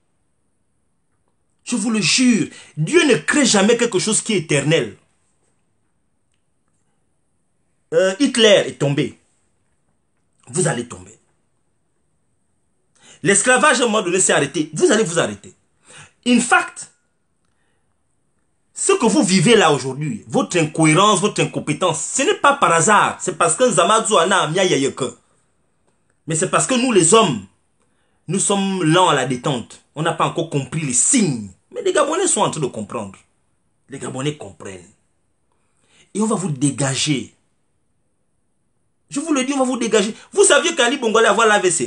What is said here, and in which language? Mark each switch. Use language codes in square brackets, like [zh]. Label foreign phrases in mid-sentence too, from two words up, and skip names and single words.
[fr] Je vous le jure, Dieu ne crée jamais quelque chose qui est éternel. Hitler est tombé. Vous allez tomber. L'esclavage à un moment donné s'est arrêté. Vous allez vous arrêter. [en] In fact, [fr] ce que vous vivez là aujourd'hui, votre incohérence, votre incompétence, ce n'est pas par hasard. C'est parce que [fan] Nzamadzo ana amia yayeke. [fr] Mais c'est parce que nous les hommes, nous sommes lents à la détente. On n'a pas encore compris les signes. Mais les Gabonais sont en train de comprendre. Les Gabonais comprennent. Et on va vous dégager. Je vous le dis, on va vous dégager. Vous saviez qu'Ali Bongo allait avoir l'AVC?